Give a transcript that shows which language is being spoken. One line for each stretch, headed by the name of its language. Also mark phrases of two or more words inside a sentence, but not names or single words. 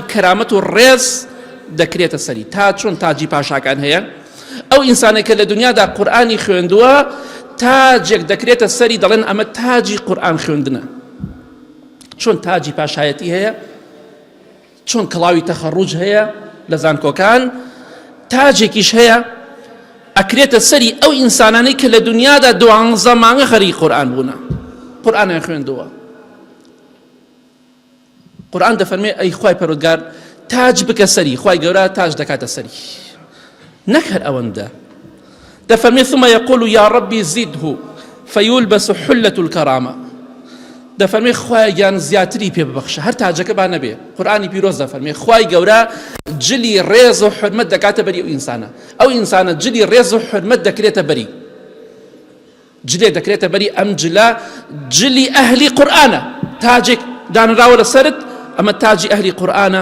Central Kurdish: کەرامەت و ڕێز دەکرێتە سەری تاج چۆن تاجی پاشاکان هەیە ئەو ئینسانێک کە لە دنیادا قورئانی خوێندووە تاجێک دەکرێتە سەری دەڵێن ئەمە تاجی قورئان خوێندنە چۆن تاجی پاشایەتی هەیە چۆن کڵاوی تەخەڕوج هەیە لە زانکۆکان تاجێکیش هەیە ئەکرێتە سەری ئەو ئینسانانەی کە لە دنیادا 12 مانگە خەریکی قورئان بوونە قورئانیان خوێندووە قورئان دەفەرمێ ئەی خوای پەروەردگار تاج بکە سەری خوای گەورە تاج دەکاتە سەری نەک هەر ئەوەندە دەفەرمێ
Arabic: ثم يقول يا ربي زده فيلبس حلة الكرامة
Central Kurdish: دەفەرمێ خوای گیان زیاتری پێ ببەخشە هەر تاجەکە با نەبێ قورئانی پیرۆز دەفەرمێ خوای گەورە جلی ڕێز و حورمەت دەکاتە بەری ئەو ئینسانە ئەو ئینسانە جلی ڕێز و حورمەت دەکرێتە بەری جلێ دەکرێتە بەری ئەم جلە جلی ئەهلی قورئانە تاجێک دانراوە لەسەرت ئەمە تاجی ئەهلی قورئانە